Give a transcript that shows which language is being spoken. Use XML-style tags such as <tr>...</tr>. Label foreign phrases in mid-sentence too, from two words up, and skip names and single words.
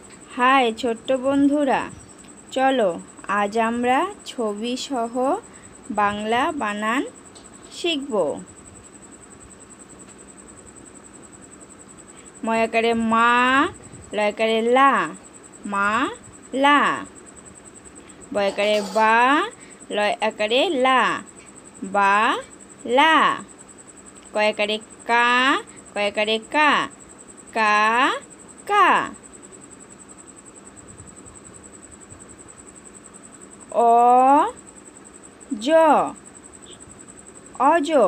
<bn>হাই ছোট্ট বন্ধুরা, চলো আজ আমরা ছবি সহ বাংলা বানান শিখব। ময়াকারে মা, লয়কারে লা, মা লা। বয়কারে বা, লয় আকারে লা, বা লা। কয়াকারে কা, কয়াকারে কা, কা কা। অ জ, অজ।</bn>